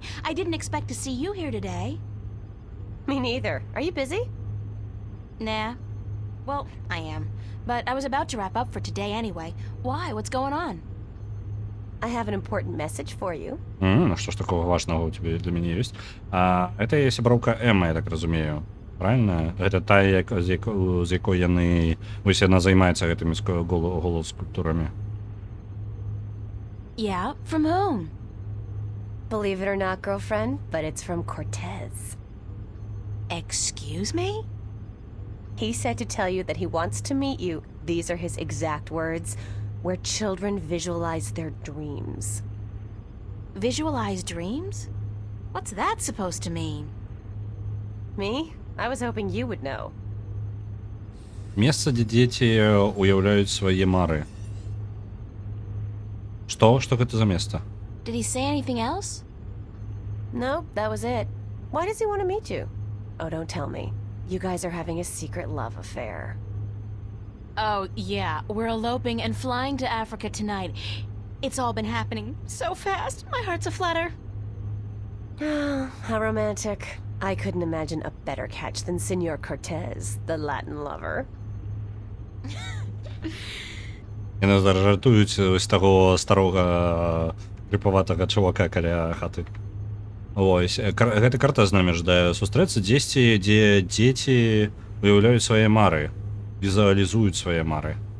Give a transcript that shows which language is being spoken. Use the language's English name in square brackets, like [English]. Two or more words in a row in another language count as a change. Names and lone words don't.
[English] I didn't expect to see you here today. Me neither. Are you busy? Nah. Well, I am. But I was about to wrap up for today anyway. Why? What's going on? I have an important message for you. [Russian] Что ж такого важного у тебя для меня есть? Это є [Belarusian] сяброўка Эмма, я так разумею. Правильно? Гэта тая, з якой яны... Вось яна займаецца гэтымі голоскульптурамі. [English] Yeah? From whom? Believe it or not, girlfriend, but it's from Cortez. Excuse me? He said to tell you that he wants to meet you, these are his exact words, where children visualize their dreams. Visualize dreams? What's that supposed to mean? Me? I was hoping you would know. [Belarusian] Месца, дзе дзеці уяўляюць свае мары. Што? Што гэта за месца? [English] Did he say anything else? No, that was it. Why does he want to meet you? Oh, don't tell me. You guys are having a secret love affair. Oh, yeah. We're eloping and flying to Africa tonight. It's all been happening so fast. My heart's aflutter. How romantic. I couldn't imagine a better catch than Senor Cortez, the Latin lover. [Belarusian] Яны зараз жартуюць з таго старога крыпаватага чувака каля хаты. Вось гэты Картез намі жадае сустрэцца дзесьці, дзе дзеці выяўляюць свае мары, візуалізуюць свае мары.